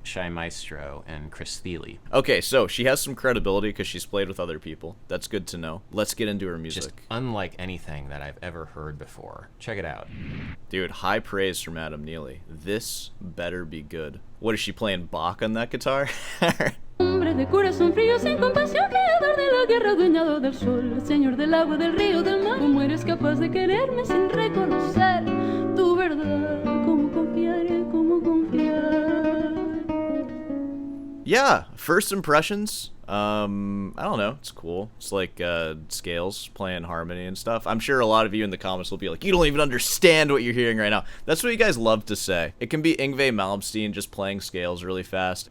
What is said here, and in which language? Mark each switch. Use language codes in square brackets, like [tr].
[en] Shy Maestro and Chris Thiele. Okay, so she has some credibility because she's played with other people. That's good to know. Let's get into her music. Just unlike anything that I've ever heard before. Check it out. Dude, high praise from Adam Neely. This better be good. What is she playing, Bach on that guitar? [es] Hombre de corazón frío sin compasión, creador de la guerra, adueñado del sol, señor del agua, del río, del mar. ¿Cómo eres capaz de quererme sin reconocer tu verdad? ¿Cómo confiar? ¿Cómo confiar? [en] Yeah, first impressions. I don't know, it's cool. It's like scales playing harmony and stuff. I'm sure a lot of you in the comments will be like, you don't even understand what you're hearing right now. That's what you guys love to say. It can be Yngwie Malmsteen just playing scales really fast.